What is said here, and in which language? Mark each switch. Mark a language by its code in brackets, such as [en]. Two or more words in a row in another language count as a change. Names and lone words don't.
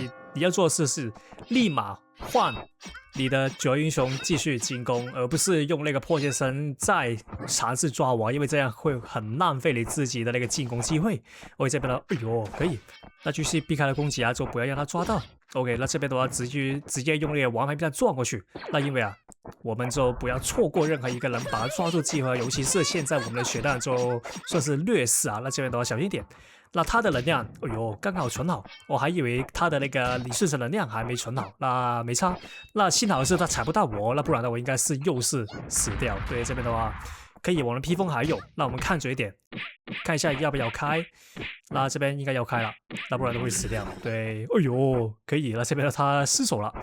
[zh] 你要做的事是立馬換你的主要英雄繼續進攻，而不是用那個破戒針再嘗試抓我，因為這樣會很浪費你自己的那個進攻機會。OK， 這邊呢，哎呦，可以，那繼續避開了攻擊啊，就不要讓他抓到。OK， 那這邊的話直接用那個王牌避彈撞過去。那因為啊，我們就不要錯過任何一個人把他抓住機會，尤其是現在我們的血彈就算是劣勢啊。那這邊的話小心一點。那他的能量，哎呦，剛好存好，我還以為他的那個李世成能量還沒存好，那沒差。那幸好是他踩不到我，那不然的我應該是又是死掉。對，這邊的話可以，我們披風還有，那我們看準一點，看一下要不要開。那這邊應該要開了，那不然都會死掉。對，哎呦，可以，那這邊他失手了。